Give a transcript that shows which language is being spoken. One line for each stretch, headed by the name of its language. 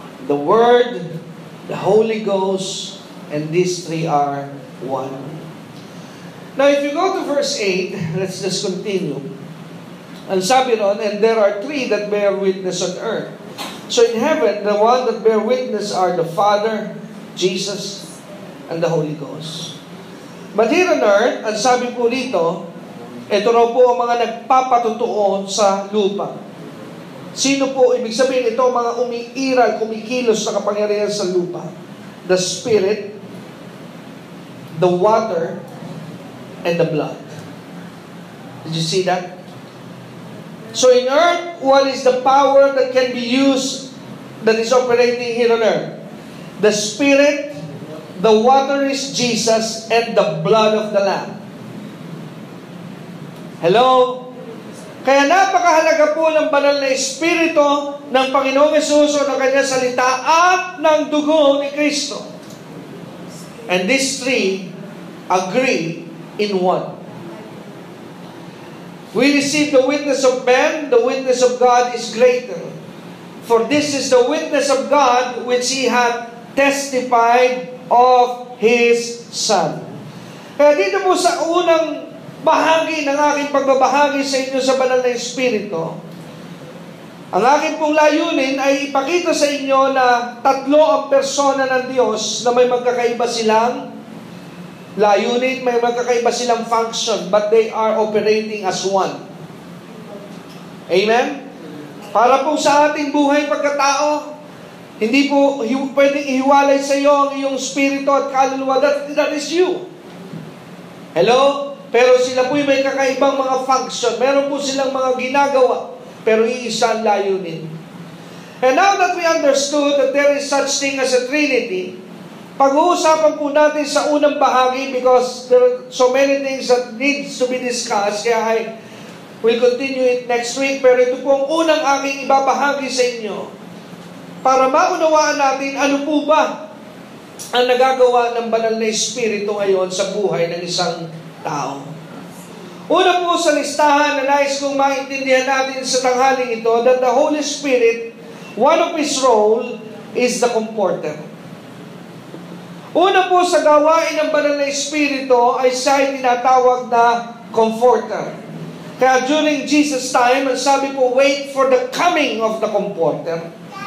English: The Word, the Holy Ghost, and these 3 are one. Now if you go to verse 8, let's just continue.
Filipino: Ang sabi ron,
English: and there are 3 that bear witness on earth. So in heaven, the one that bear witness are the Father, Jesus, and the Holy Ghost. But here on earth,
Filipino: ang sabi po rito, ito raw po ang mga nagpapatutuo sa lupa. Sino po? Ibig sabihin, ito ang mga umiiral, kumikilos na kapangyarihan sa lupa.
English: The Spirit, the water, and the blood. Did you see that? So in earth, what is the power that can be used, that is operating here on earth? The Spirit, the water is Jesus, and the blood of the Lamb. Hello?
Filipino: Kaya napakahalaga po ng banal na Espiritu ng Panginoong Hesus o ng Kanyang salita at ng dugo ni Kristo.
English: And these 3 agree in one. We receive the witness of men, the witness of God is greater. For this is the witness of God which He hath testified of His Son.
Filipino: Kaya dito po sa unang bahagi ng aking pagbabahagi sa inyo sa banal na Espiritu, ang aking pong layunin ay ipakita sa inyo na 3 ang persona ng Diyos na may magkakaiba silang layunin, may magkakaiba silang function,
English: but they are operating as one.
Filipino: Amen? Para po sa ating buhay pagkatao, hindi po pwedeng ihiwalay sa iyo ang iyong spirito at kaluluwa.
English: That is you.
Filipino: Hello? Pero sila po'y may kakaibang mga function. Meron po silang mga ginagawa, pero iisa ang layunin.
English: And now that we understood that there is such thing as a Trinity,
Filipino: pag-uusapan po natin sa unang bahagi
English: because there are so many things that needs to be discussed.
Filipino: Kaya
English: I will continue it next week.
Filipino: Pero ito po ang unang aking ibabahagi sa inyo para maunawaan natin ano po ba ang nagagawa ng banal na Espiritu ngayon sa buhay ng isang tao. Una po sa listahan na nais kong maintindihan natin sa tanghaling ito,
English: that the Holy Spirit, one of His role is the comforter.
Filipino: Una po sa gawain ng banal na Espiritu ay siya ay tinatawag na comforter. Kaya
English: during Jesus' time,
Filipino: ang sabi po,
English: wait for the coming of the comforter.